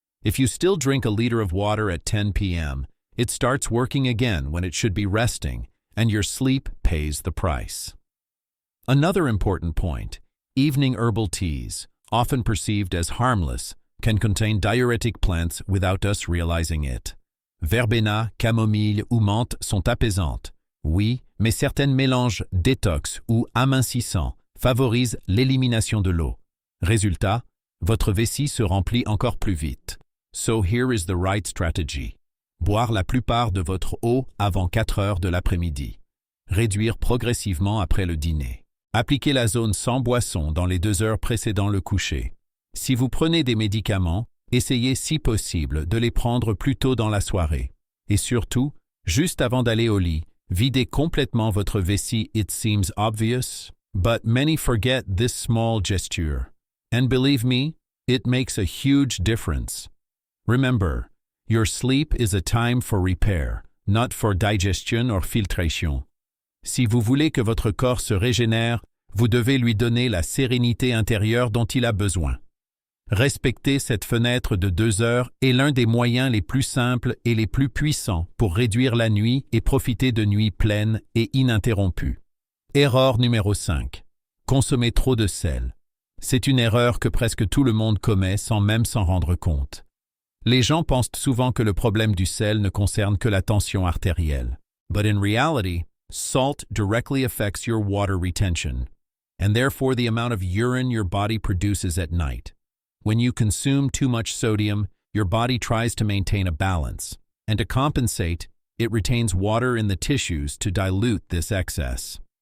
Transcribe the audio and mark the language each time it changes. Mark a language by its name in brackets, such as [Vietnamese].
[English] If you still drink a liter of water at 10 p.m., it starts working again when it should be resting, and your sleep pays the price. Another important point, evening herbal teas, often perceived as harmless, can contain diuretic plants without us realizing it. [French] Verbena, camomille ou menthe sont apaisantes. Oui, mais certaines mélanges détox ou amincissants favorisent l'élimination de l'eau. Résultat, votre vessie se remplit encore plus vite. [English] So here is the right strategy. [French] Boire la plupart de votre eau avant 4 heures de l'après-midi. Réduire progressivement après le dîner. Appliquez la zone sans boisson dans les 2 heures précédant le coucher. Si vous prenez des médicaments, essayez si possible de les prendre plus tôt dans la soirée. Et surtout, juste avant d'aller au lit, videz complètement votre vessie. [English] It seems obvious, but many forget this small gesture. And believe me, it makes a huge difference. Remember, your sleep is a time for repair, not for digestion or filtration. [French] Si vous voulez que votre corps se régénère, vous devez lui donner la sérénité intérieure dont il a besoin. Respecter cette fenêtre de 2 heures est l'un des moyens les plus simples et les plus puissants pour réduire la nuit et profiter de nuits pleines et ininterrompues. Erreur numéro 5. Consommer trop de sel. C'est une erreur que presque tout le monde commet sans même s'en rendre compte. Les gens pensent souvent que le problème du sel ne concerne que la tension artérielle. [English] But in reality, salt directly affects your water retention, and therefore the amount of urine your body produces at night. When you consume too much sodium, your body tries to maintain a balance, and to compensate, it retains water in the tissues to dilute this excess.